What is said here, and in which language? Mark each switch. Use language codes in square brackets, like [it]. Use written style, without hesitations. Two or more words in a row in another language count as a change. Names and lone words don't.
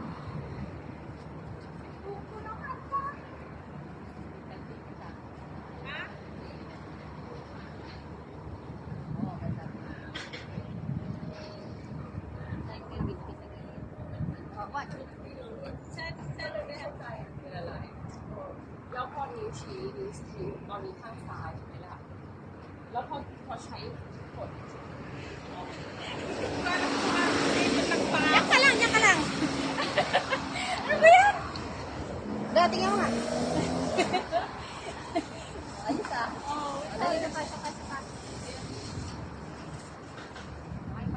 [tl] Buhok ko naman pa. Ha? Sa lugar tayo. [th] แล้วพอนิ้วชี้ตอนนี้ข้างซ้ายใช่ไหมล่ะแล้วพอใช้กด [tl] Yak ka lang, yak ka lang. Ano ba yan? Dati nga nga. Ayos ah. Oh, Ayos pa, isa pa. Okay pa.